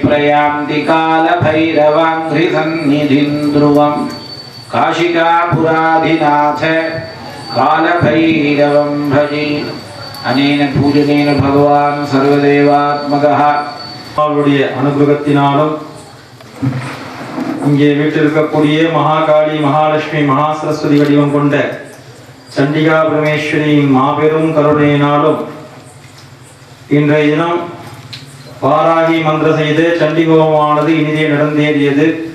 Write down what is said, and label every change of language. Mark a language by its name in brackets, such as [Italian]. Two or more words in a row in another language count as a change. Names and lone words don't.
[Sanskrit] प्रयान्ति कालभैरवाङ्घ्रिसन्निधिं ध्रुवं काशिकापुराधिनाथ कालभैरवं भजे। अनेन पूजनेन भगवान् सर्वदेवात्मकः [Tamil] அவருடைய அனுகிரகத்தினாலும் இங்கே வீட்டிருக்கக்கூடிய மகாகாளி மகாலட்சுமி மகா சரஸ்வதி வடிவம் கொண்ட சண்டிகா பரமேஸ்வரியின் மாபெரும் கருணையினாலும் இன்றைய தினம் வாராகி மந்திர செய்து சண்டிகோமானது இனிதே நடந்தேறியது.